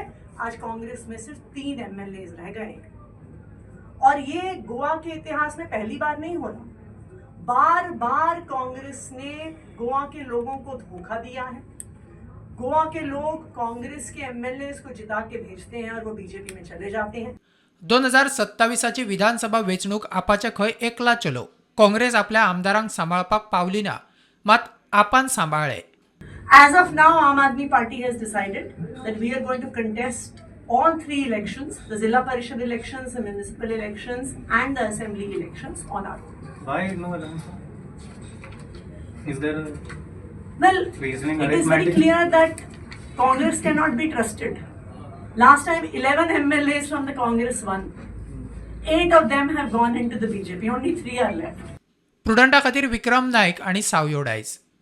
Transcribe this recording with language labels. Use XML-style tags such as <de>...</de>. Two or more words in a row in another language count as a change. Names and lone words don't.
<hi>आज कांग्रेस में सिर्फ 3 MLAs रह गए और ये गोवा के इतिहास में पहली बार नहीं हो रहा। बार बार कांग्रेस ने गोवा के लोगों को धोखा दिया है। गोवा के लोग कांग्रेस के MLAs को जिता के भेजते हैं और वो बीजेपी में चले जाते हैं।</hi> <kok>2027ची विधानसभा वेंचणूक आपाच्या खंय एकला चलो. काँग्रेस आपल्या आमदारांक सांबाळपाक पावली ना, मात आपान सांबाळ्ळे.</kok> <en>As of now, Aam Aadmi Party has decided that we are going to contest all 3 elections, the Zilla Parishad elections, the municipal elections and the assembly elections on our own. Why no alliance? Is there a Well, reasoning it is very arithmetic? clear that Congress cannot be trusted. Last time 11 MLAs from the Congress won. 8 of them have gone into the BJP. Only 3 are left.</en> <kok>प्रुडंटा खातीर विक्रम नायक आनी सावयो डायस.</kok>